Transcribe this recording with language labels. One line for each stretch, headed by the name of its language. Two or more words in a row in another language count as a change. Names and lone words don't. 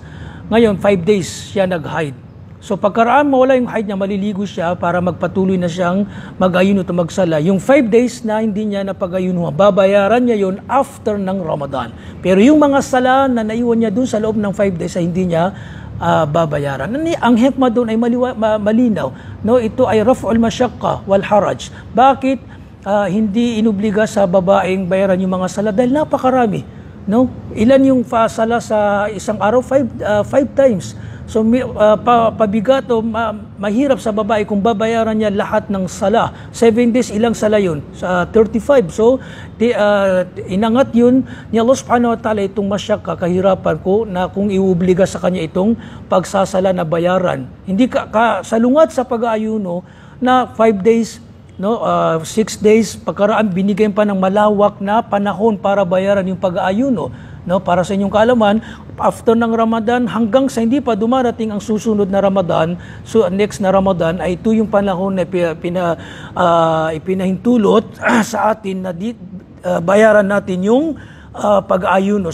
Filipino: Ngayon, 5 days siya nag-haid. So pagkaraan mawala yung haid niya, maliligo siya para magpatuloy na siyang mag-ayuno at magsala. Yung 5 days na hindi niya napag-ayunuhan, babayaran niya yun after ng Ramadan. Pero yung mga sala na naiwan niya dun sa loob ng 5 days ay hindi niya babayaran. Ang hikmah doon ay malinaw. No, ito ay
Arabic: رفع المشقة والحرج.
Filipino: Bakit hindi inubliga sa babaeng bayaran yung mga sala? Dahil napakarami. No? Ilan yung sala sa isang araw? 5 times. So pabigat o mahirap sa babae kung babayaran niya lahat ng sala. 7 days, ilang sala yun? Sa 35. So inangat yun ni
Arabic: الله سبحانه وتعالى
Filipino: itong masyaka, kahirapan ko na kung iuobliga sa kanya itong pagsasala na bayaran. Hindi salungat sa pag-aayuno na 5 days, no, 6 days, pagkaraan binigyan pa ng malawak na panahon para bayaran yung pag-aayuno. No, para sa inyong kaalaman, after ng Ramadan hanggang sa hindi pa dumarating ang susunod na Ramadan, so next na Ramadan ay ito yung panahon na ipinahintulot sa atin na bayaran natin yung pag-ayuno.